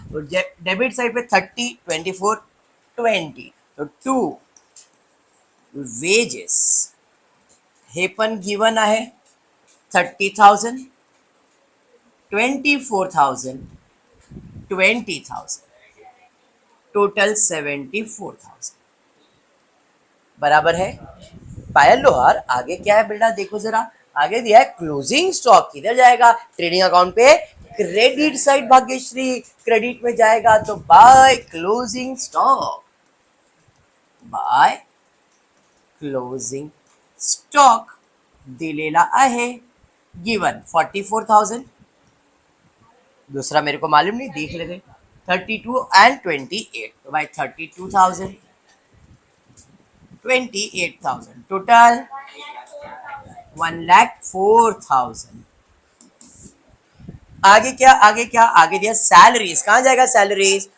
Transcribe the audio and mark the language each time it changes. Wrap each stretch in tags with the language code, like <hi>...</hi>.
<hi>तो debit side पे 30, 24, 20, तो 2 वेजेस</hi> <mr>हे पण गिवन आहे</mr> <hi>30,000, 24,000, 20,000, टोटल 74,000। बराबर है। पायल लोहार आगे क्या है बेटा? देखो जरा, आगे दिया है क्लोजिंग स्टॉक। किधर जाएगा? ट्रेडिंग अकाउंट पे क्रेडिट साइड। भाग्यश्री क्रेडिट में जाएगा, तो by closing stock.</hi> <mr>By closing stock दिलेला आहे गिवन 44,000।</mr> <hi>दूसरा मेरे को मालूम नहीं, देख लेते। 32 एंड 28, तो भाई 32,000, 28,000, टोटल 1,04,000। आगे क्या? आगे क्या? आगे दिया सैलरीज। कहाँ जाएगा सैलरीज?</hi>